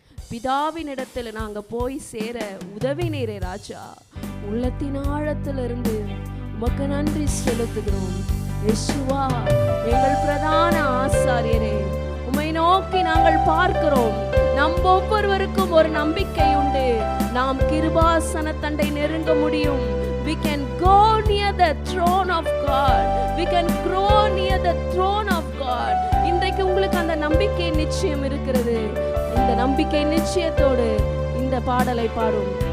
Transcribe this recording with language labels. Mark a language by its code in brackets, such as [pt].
[ta] பிதாவினிடத்தில் நாங்க போய் சேர உதவினீரே ராஜா. உள்ளத்தின் ஆழத்திலிருந்து உமக்கு நன்றி செலுத்துகிறோம். யேசுவா, எங்கள் பிரதான ஆசாரியரே, உம்மை நோக்கி நாங்கள் பார்க்கிறோம். நம் ஒவ்வொருவருக்கும் ஒரு நம்பிக்கை உண்டு. நாம் கிருபாசன தண்டை நெருங்க முடியும். [en] We can go near the throne of God. We can grow near the throne of God. [ta] இன்றைக்கு உங்களுக்கு அந்த நம்பிக்கை நிச்சயம் இருக்கிறது. இந்த நம்பிக்கை நிச்சயத்தோடு இந்த பாடலை பாடும்.